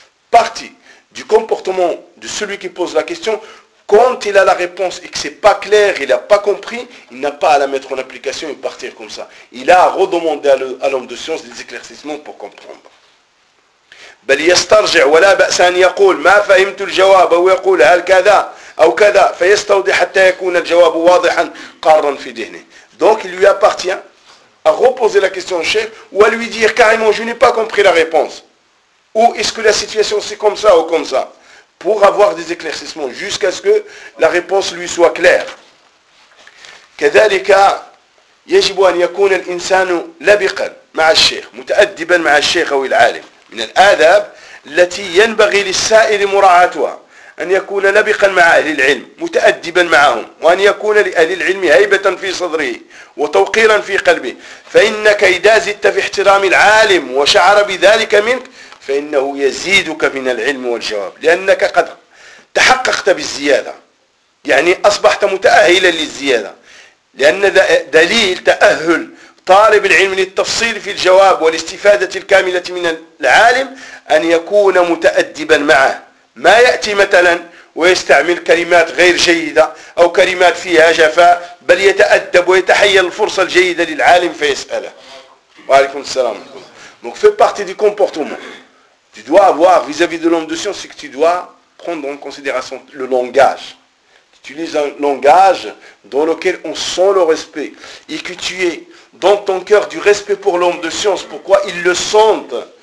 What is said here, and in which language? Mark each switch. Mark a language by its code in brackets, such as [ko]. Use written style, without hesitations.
[fr] partie du comportement de celui qui pose la question quand il a la réponse et que c'est pas clair il a pas compris il n'a pas à la mettre en application et partir comme ça il a à redemander à l'homme de science des éclaircissements pour comprendre [ar] بل يسترجع ولا باس ان يقول ما فهمت الجواب او يقول هل كذا أو كذا فيستودي حتى يكون الجواب واضحا قارا في ذهنه. [fr] Donc il lui appartient à reposer la question au chef ou à lui dire carrément je n'ai pas compris la réponse ou est-ce que la situation c'est comme ça ou comme ça pour avoir des éclaircissements jusqu'à ce que la réponse lui soit claire. [ar] كذلك يجب أن يكون الإنسان لبقا مع الشيخ متأدبا مع الشيخ أو العالم من الآداب التي ينبغي للسائل مراعاتها. أن يكون لبقا مع أهل العلم متأدبا معهم وأن يكون لأهل العلم هيبة في صدره وتوقيرا في قلبه فإنك إذا زدت في احترام العالم وشعر بذلك منك فإنه يزيدك من العلم والجواب لأنك قد تحققت بالزيادة يعني أصبحت متأهلا للزيادة لأن دليل تأهل طالب العلم للتفصيل في الجواب والاستفادة الكاملة من العالم أن يكون متأدبا معه ما يأتي مثلا ويستعمل كلمات غير جيدة أو كلمات فيها جفاء بل يتأدب ويتحيل الفرصة الجيدة للعالم فيسأله وعليكم السلام. [fr] Donc fait partie du comportement. Tu dois avoir vis-à-vis de l'homme de science, c'est que tu dois prendre en considération le langage. Tu utilises un langage dans lequel on sent le respect et que tu aies dans ton cœur du respect pour l'homme de science. Pourquoi ? Ils le sentent.